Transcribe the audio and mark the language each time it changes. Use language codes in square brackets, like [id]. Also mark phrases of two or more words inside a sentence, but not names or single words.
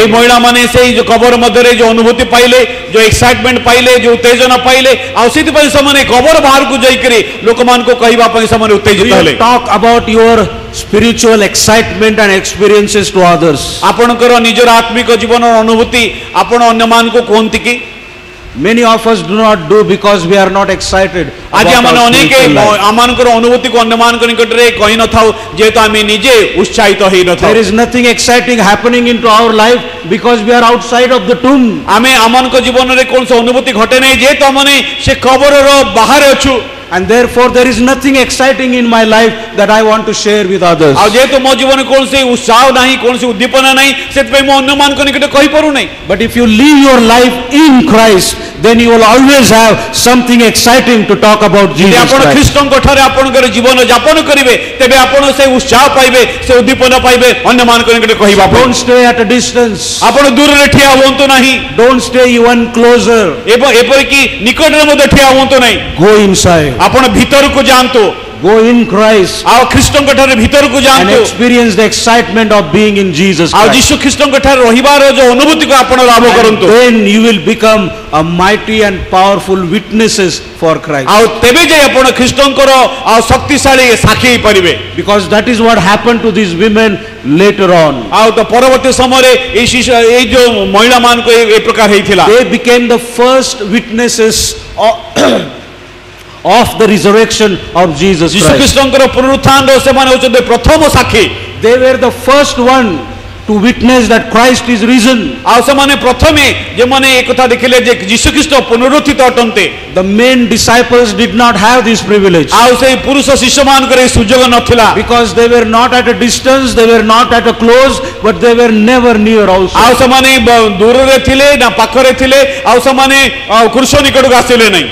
[or] ଏଇ ମହିଳା ମାନେ ସେଇ ଯେ କବର ମଧ୍ୟେ ଯେ ଅନୁଭୂତି ପାଇଲେ ଯେ ଏକ୍ସାଇଟମେଣ୍ଟ ପାଇଲେ ଯେ ଉତ୍ତେଜନା ପାଇଲେ ଆଉ ସେଥିପାଇଁ ସେମାନେ କବର ବାହାରକୁ ଯାଇକରି ଲୋକମାନଙ୍କୁ କହିବା ପାଇଁ ସେମାନେ ଉତ୍ତେଜିତ ହେଲେ। [en] Talk about your spiritual excitement and experiences to others. [or] ଆପଣଙ୍କର ନିଜର ଆତ୍ମିକ ଜୀବନର ଅନୁଭୂତି ଆପଣ ଅନ୍ୟମାନଙ୍କୁ କୁହନ୍ତି କି? [en] Many of us do not do because we are not excited. [or] ଆଜି ଆମେ ଅନେକ ଆମମାନଙ୍କର ଅନୁଭୂତିକୁ ଅନ୍ୟମାନଙ୍କ ନିକଟରେ କହି ନଥାଉ ଯେହେତୁ ଆମେ ନିଜେ ଉତ୍ସାହିତ ହେଇ ନଥାଉ। [en] There is nothing exciting happening into our life because we are outside of the tomb. [or] ଆମେ ଆମମାନଙ୍କ ଜୀବନରେ କୌଣସି ଅନୁଭୂତି ଘଟେ ନାହିଁ ଯେହେତୁ ଆମେ ସେ କବରର ବାହାରେ ଅଛୁ। [en] And therefore there is nothing exciting in my life that I want to share with others. [or] ଆଉ ଯେହେତୁ ମୋ ଜୀବନରେ କୌଣସି ଉତ୍ସାହ ନାହିଁ କୌଣସି ଉଦ୍ଦୀପନା ନାହିଁ ସେଥିପାଇଁ ମୁଁ ଅନ୍ୟମାନଙ୍କ ନିକଟରେ କହିପାରୁ ନାହିଁ। [en] But if you live your life in Christ, then you will always have something exciting to talk about Jesus Christ. [or] ଆପଣ ଖ୍ରୀଷ୍ଟଙ୍କ ଠାରେ ଆପଣଙ୍କର ଜୀବନ ଯାପନ କରିବେ ତେବେ ଆପଣ ସେ ଉତ୍ସାହ ପାଇବେ ସେ ଉଦ୍ଦୀପନା ପାଇବେ ଅନ୍ୟମାନଙ୍କ ନିକଟରେ କହିବା ପାଇଁ। [en] Don't stay at a distance. [or] ଆପଣ ଦୂରରେ ଠିଆ ହୁଅନ୍ତୁ ନାହିଁ। [en] Don't stay even closer. [or] ଏପରିକି ନିକଟରେ ମଧ୍ୟ ଠିଆ ହୁଅନ୍ତୁ ନାହିଁ। [en] Go inside. [or] ଆପଣ ଭିତରକୁ ଯାଆନ୍ତୁ। [en] Go in Christ. [or] ଆଉ ଖ୍ରୀଷ୍ଟଙ୍କ ଠାରେ ଭିତରକୁ ଯାଆନ୍ତୁ। [en] And experience the excitement of being in Jesus [or] ଆଉ [en] Christ. [or] ଯୀଶୁ ଖ୍ରୀଷ୍ଟଙ୍କ ଠାରେ ରହିବାର ଯୋଉ ଅନୁଭୂତିକୁ ଆପଣ ଲାଭ କରନ୍ତୁ। [en] Then you will become a mighty and powerful witnesses for Christ. [or] ଆଉ ତେବେ ଯାଇ ଆପଣ ଖ୍ରୀଷ୍ଟଙ୍କର ଆଉ ଶକ୍ତିଶାଳୀ ସାକ୍ଷୀ ହେଇପାରିବେ। [en] Because that is what happened to these women later on. [or] ଆଉ ତ ପରବର୍ତ୍ତୀ ସମୟରେ ଏଇ ଯୋଉ ମହିଳା ମାନଙ୍କୁ ଏ ପ୍ରକାର ହେଇଥିଲା। [en] They became the first witnesses of the resurrection of Jesus Christ. [or] ଯୀଶୁ ଖ୍ରୀଷ୍ଟଙ୍କର ପୁନରୁତ୍ଥାନର ସେମାନେ ହେଉଛନ୍ତି ପ୍ରଥମ ସାକ୍ଷୀ। [en] They were the first one to witness that Christ is risen. [or] ଆଉ ସେମାନେ ପ୍ରଥମେ ଯେମାନେ ଏ କଥା ଦେଖିଲେ ଯେ ଯୀଶୁ ଖ୍ରୀଷ୍ଟ ପୁନରୁତ୍ଥିତ ଅଟନ୍ତି, [en] The main disciples did not have this privilege. [or] ଆଉ ସେଇ ପୁରୁଷ ଶିଷ୍ୟମାନଙ୍କର ଏହି ସୁଯୋଗ ନଥିଲା, [en] Because they were not at a distance, they were not at a close, but they were never near also. [or] ଆଉ ସେମାନେ ଦୂରରେ ଥିଲେ ନା ପାଖରେ ଥିଲେ, ଆଉ ସେମାନେ କୃଷ ନିକଟକୁ ଆସିଲେ ନାହିଁ।